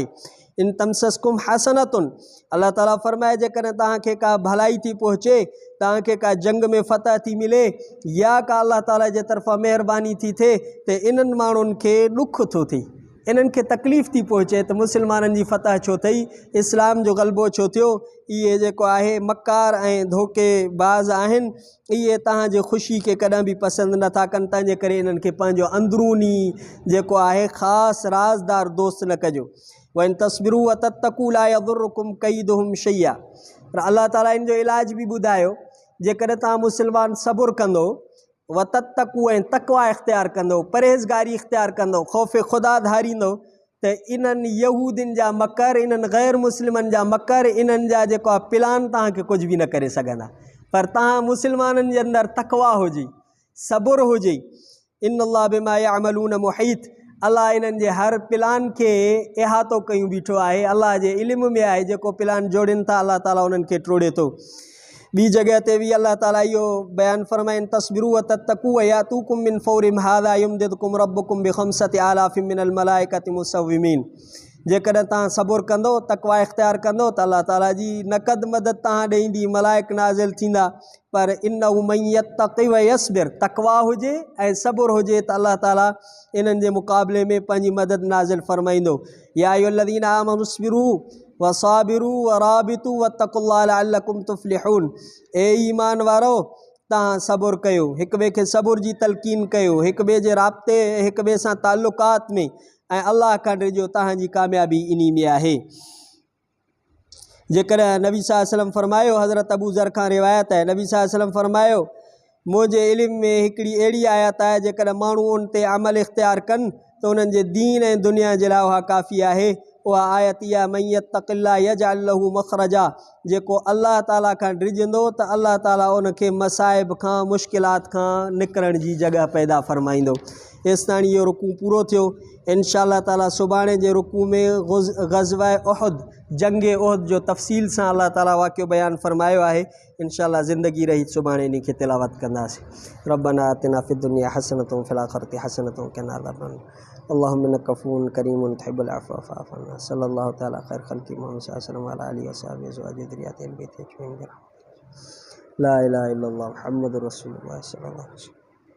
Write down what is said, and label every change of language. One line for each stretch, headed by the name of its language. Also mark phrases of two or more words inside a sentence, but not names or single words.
Arabic: إن تمسسكم حسنة,
Sindhi: अल्लाह ताला फ़रमाए जेकॾहिं तव्हांखे का भलाई थी पहुचे, तव्हांखे का जंग में फ़तह थी मिले या का अल्लाह ताला जे तरफ़ां महिरबानी थी थिए त इन्हनि माण्हुनि खे ॾुख थो थिए, इन्हनि खे तकलीफ़ थी पहुचे त मुस्लमाननि जी फ़तह छो अथई, इस्लाम जो ग़लबो छो थियो। इहे जेको आहे मकार ऐं धोखेबाज़ आहिनि, इहे तव्हांजे ख़ुशी खे कॾहिं बि पसंदि नथा कनि, तंहिंजे करे इन्हनि खे पंहिंजो अंदरूनी जेको आहे ख़ासि राज़दार दोस्त न कजो।
Arabic: وإن تصبروا وتتقوا لا يضركم كيدهم شيئا.
Sindhi: पर अल्लाह ताला इन जो इलाज बि ॿुधायो, जेकॾहिं तव्हां मुस्लमान सबुर कंदो,
Arabic: وتتقوا
Sindhi: ऐं तक़वा इख़्तियार कंदो, परहेज़गारी इख़्तियार कंदो, ख़ौफ़ ख़ुदा धारींदो, त इन्हनि यहूदियुनि जा मकर, इन्हनि गैर मुस्लिमनि जा मकर, इन्हनि जा जेको आहे प्लान तव्हांखे कुझु बि न करे सघंदा। पर तव्हां मुस्लमाननि जे अंदरि तक़वा हुजे, सबुर हुजे।
Arabic: إن الله بما يعملون محيط,
Sindhi: अल्लाह इन्हनि जे हर प्लान खे इहातो कयूं बीठो आहे, अल्लाह जे इल्म में आहे। जेको प्लान जोड़नि था अल्लाह ताला उन्हनि खे टोड़े थो। ॿी जॻह ते बि अल्लाह ताला इहो बयानु फ़रमाइनि,
Arabic: تصبروا وتتقوا ويأتوكم من فورهم هذا يمددكم ربكم بخمسة آلاف من الملائكة مسومين.
Sindhi: जेकॾहिं तव्हां सबुर कंदो, तक़वा इख़्तियार कंदो त अल्लाह ताला जी नक़द मदद तव्हां ॾे ईंदी, मलाइक नाज़िल थींदा।
Arabic: पर إنه من يتق ويصبر,
Sindhi: तक़वा हुजे ऐं सबुर हुजे त अल्लाह ताला इन्हनि जे मुक़ाबले में पंहिंजी मदद नाज़िल फ़रमाईंदो।
Arabic: يا أيها الذين آمنوا اصبروا وصابروا ورابطوا واتقوا الله لعلكم تفلحون.
Sindhi: ए ईमान वारो, तव्हां सबुर कयो, हिक ॿिए खे सबुर जी तलक़ीन कयो, हिक ॿिए जे राब्ते, हिक ॿिए सां ताल्लुकात में, ऐं अल्लाह खां ॾिजो, तव्हांजी कामयाबी इन में आहे। जेकॾहिं नबी
Arabic: صلى الله عليه وسلم
Sindhi: फ़रमायो, हज़रत अबू ज़र खां रिवायत आहे, नबी
Arabic: صلى الله عليه وسلم
Sindhi: फ़रमायो, मुंहिंजे इल्म में हिकिड़ी अहिड़ी आयत आहे जेकॾहिं माण्हू उन ते अमल इख़्तियार कनि त उन्हनि जे दीन ऐं दुनिया जे लाइ उहा काफ़ी आहे। उहा आयत इहा,
Arabic: من يتق الله يجعل له مخرجا,
Sindhi: जेको अल्लाह ताला खां डिॼंदो त अल्लाह ताला उनखे मसाइब खां, मुश्किलात खां निकिरण जी जॻह पैदा फ़रमाईंदो। हेसि ताणी इहो रुकू पूरो थियो। इंशाअल्लाह ताला सुभाणे जे रुकू में ग़ज़वा उहद, जंग उहद जो तफ़सील सां अल्लाह ताला वाक़ियो बयानु फ़रमायो आहे। इंशाअल्लाह ज़िंदगी रही सुभाणे इन खे तिलावत कंदासीं।
Arabic: ربنا آتنا في الدنيا حسنة وفي الآخرة حسنة وقنا عذاب النار. اللهم إنك عفو كريم تحب العفو فاعف عنا. صلى الله تعالى خير خلقه محمد صلى الله عليه وسلم وعلى آله وأصحابه أزواجه ذريته أهل البيت أجمعين. لا إله إلا الله محمد رسول الله صلى الله عليه وسلم.